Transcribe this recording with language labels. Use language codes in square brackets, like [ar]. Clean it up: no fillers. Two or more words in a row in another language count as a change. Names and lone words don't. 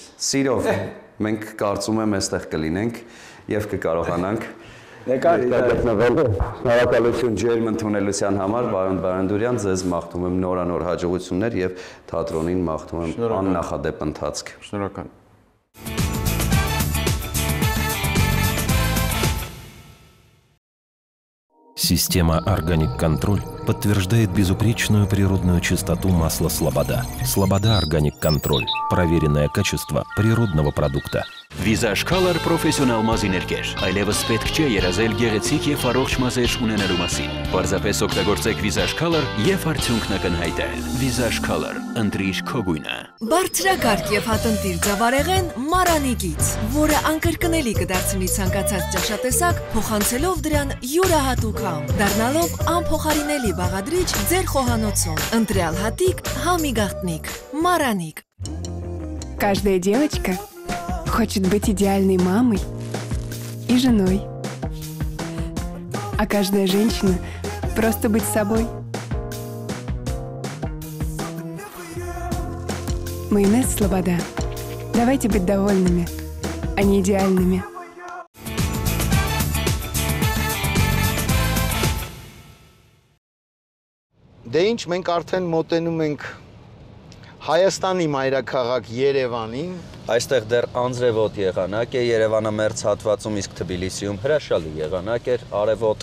[hy] Սիրով, մենք կարծում եմ այստեղ կլինենք եւ կկարողանանք Շնորհակալություն ջերմ ընդունելության համար, պարոն Բայանդուրյան, ձեզ մաղթում եմ նորանոր հաջողություններ եւ թատրոնին մաղթում եմ աննախադեպ ընթացք։ Շնորհակալ։ [ru] Система «Органик Контроль» подтверждает безупречную природную чистоту масла «Слобода». «Слобода Органик Контроль» – проверенное качество природного продукта. [hy] Վիզաժ Color պրոֆեսիոնալ մազիներկեր, այլևս պետք չէ երազել գեղեցիկ եւ առողջ մազեր ունենալու մասին։ Պարզապես օգտագործեք Վիզաժ Color եւ արդյունքն կնհայտել։ Վիզաժ Color, ընտրիր քո գույնը։ Բարձրակարգ եւ հատընտիր ձավարեղեն Մարանի գից, որը անկրկնելի կդարձնի ցանկացած ճաշատեսակ, փոխանցելով դրան յուրահատուկ համ, դառնալով անփոխարինելի բաղադրիչ ձեր խոհանոցում։ Ընտրյալ հատիկ, համի գաղտնիք, Мараник։ [ru] Каждая девочка хочет быть идеальной мамой и женой. А каждая женщина просто быть собой. Майонез «Слобода». Давайте быть довольными, а не идеальными. [hy] Դե ինչ, մենք արդեն մոտենում ենք Հայաստանի մայրաքաղաք Երևանին։ Այստեղ դեռ անձրևոտ եղանակ է, Երևանը մերձ հատվածում, իսկ Թբիլիսիում հրաշալի եղանակ էր, արևոտ։